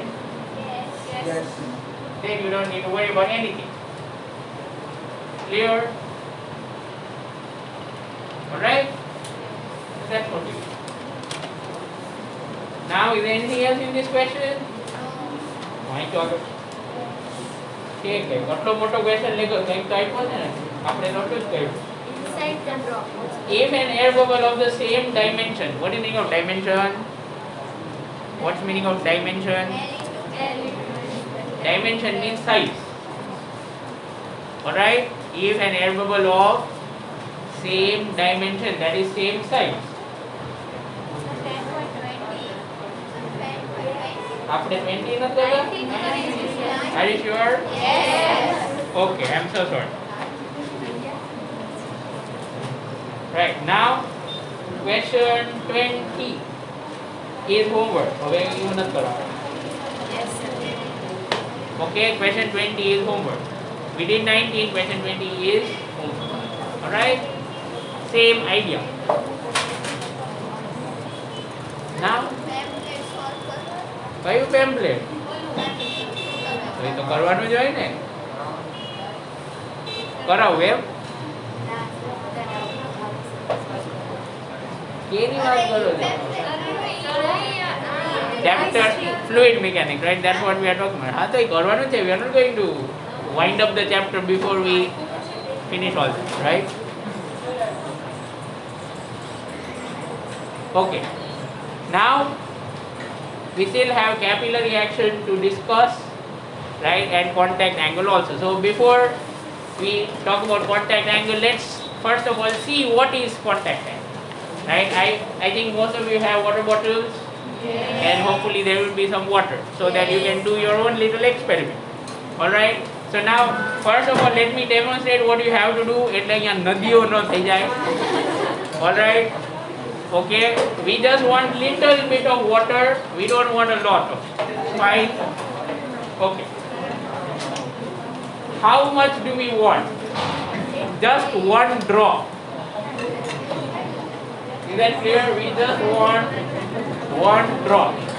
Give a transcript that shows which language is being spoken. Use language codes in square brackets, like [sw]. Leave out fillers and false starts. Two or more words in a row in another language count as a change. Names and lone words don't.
[en] Yes. Then you don't need to worry about anything. Clear? Alright? That's what we do. Now, is there anything else in this question? My God. [hi] ठीक है [gu] આટલો મોટો ક્વેશ્ચન લેગો કંઈક તો આપ્યો છે ને આપણે નોટિસ કર્યું [en] Inside the drop. if an air bubble of the same dimension, what is the meaning of dimension? What's meaning of dimension? Dimension means size. Alright, if an air bubble of same dimension, that is same size, [gu] આપણે 20 નથી લેવા? [en] Are you sure? Yes. Okay, I'm so sorry. Right, now question 20 is homework. [gu] હવે એવું નથી કરવાનું. [en] Yes. Okay, question 20 is homework. We did 19, question 20 is homework. Alright? Same idea. Now, [gu] કયું પેમ્પલેટ? એ તો કરવાનું જ હોય ને. કરાવું એમ? કેની વાત કરો છો? [en] Chapter fluid mechanics, right? That's what we are talking about. [gu] હા તો એ કરવાનું છે. [en] We are not going to wind up the chapter before we finish all this, right? Okay. Now we still have capillary action to discuss, right? And contact angle also. So before we talk about contact angle, let's first of all see what is contact angle. Right? I think most of you have water bottles, and hopefully there will be some water so that you can do your own little experiment. Alright? So now first of all let me demonstrate what you have to do. [gu] એટલે અહીંયા નદીઓ ન થઈ જાય. [en] Alright? Okay? We just want little bit of water. We don't want a lot of. Fine? Okay. How much do we want? Just one drop. Is that clear? We just want one drop.